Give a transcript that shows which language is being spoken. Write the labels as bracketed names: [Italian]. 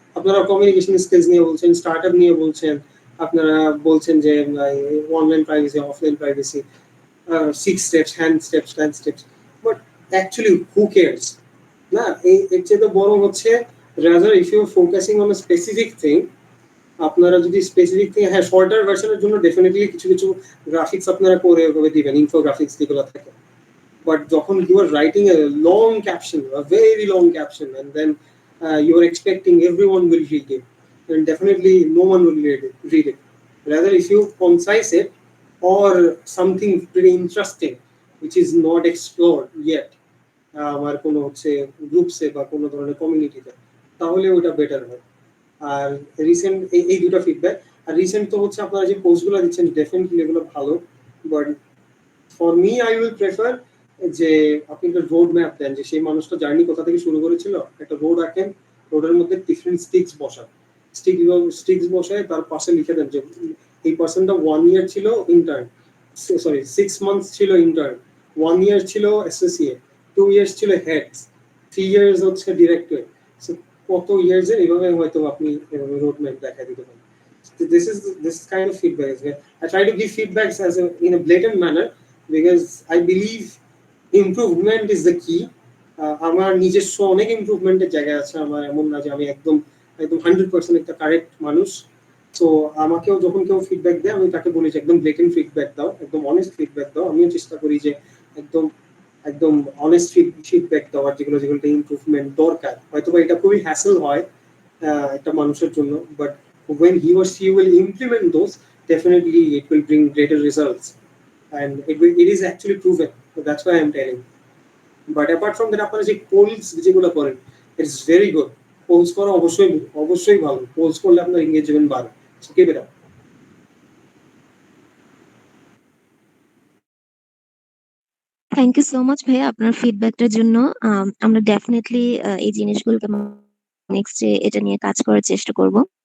[Bangla] আপনারা communication skills নিয়ে বলছেন, স্টার্টআপ নিয়ে বলছেন, আপনারা বলছেন যে online privacy, offline privacy, [English] 6 steps, hand steps, 10 steps, but actually who cares? [Bangla] না, এর চেয়ে তো বরং হচ্ছে [English] rather if you are focusing on a specific thing, [Bangla] আপনারা যদি স্পেসিফিক থিং, হ্যাঁ শর্টার ভার্সনের জন্য ডেফিনেটলি কিছু কিছু গ্রাফিক্স আপনারা করে ওভাবে দিবেন, ইনফোগ্রাফিক্স যেগুলো থাকে। [English] But যখন you are writing a long caption, a very long caption, and then you are expecting everyone will read it, then definitely no one will read it. Rather, if you concise it, or something pretty interesting which is not explored yet [Bangla] আমার কোনো হচ্ছে গ্রুপসে বা কোনো ধরনের কমিউনিটিতে, তাহলে ওটা better হয়। আর রিসেন্ট এই দুটো ফিডব্যাক। আর রিসেন্ট তো হচ্ছে আপনারা যে পোস্টগুলো দিচ্ছেন ডেফিনেটলি এগুলো ভালো, [English] but for me I will prefer [Bangla] যে আপনি একটা রোড ম্যাপ দেন, যে সেই মানুষটা জার্নি কোথা থেকে শুরু করেছিল, একটা রোড আঁকেন, রোডের মধ্যে ডিফারেন্ট স্টিক্স বসান, স্টিক্স বসায় তার পাশে লিখে দেন যে এই পার্সনটা 1 ইয়ার ছিল ইন্টার্ন, সরি 6 মান্থস ছিল ইন্টার্ন, 1 ইয়ার ছিল অ্যাসোসিয়েট, 2 ইয়ার্স ছিল হেড, 3 ইয়ার্স হচ্ছে ডিরেক্টর। সো কত ইয়ার্স এর এইভাবে হয়তো আপনি এভাবে রোড ম্যাপ দেখা দিতে পারেন। [English] So this kind of feedback is where I try to give feedbacks as in a blatant manner because I believe improvement is the key. [Bangla] আমার নিজস্ব অনেক ইমপ্রুভমেন্টের জায়গা আছে, আমার এমন না যে আমি একদম একদম 100% একটা কারেক্ট মানুষ। তো আমাকেও যখন কেউ ফিডব্যাক দেয় আমি তাকে বলি যে একদম ব্লেটেন্ট ফিডব্যাক দাও, একদম অনেস্ট ফিডব্যাক দাও। আমিও চেষ্টা করি যে একদম একদম অনেস্ট ফিডব্যাক দেওয়ার, যেগুলো ইমপ্রুভমেন্ট দরকার। হয়তো বা এটা খুবই হ্যাসেল হয় একটা মানুষের জন্য, [English] But when he or she will implement those, definitely it will bring greater results, and it is actually proven. So that's why I'm telling. But apart from that, [Bangla] আপনারা যে পোলস যেগুলো করেন, [English] It's very good. [Bangla] পোলস করা অবশ্যই অবশ্যই ভালো, polls করলে আপনার এঙ্গেজমেন্ট বাড়ে। [English] So keep it up. [Bangla] Thank you so much ভাইয়া আপনার ফিডব্যাকটার জন্য। আমরা ডেফিনেটলি এই জিনিসগুলোকে নেক্সট এটা নিয়ে কাজ করার চেষ্টা করব।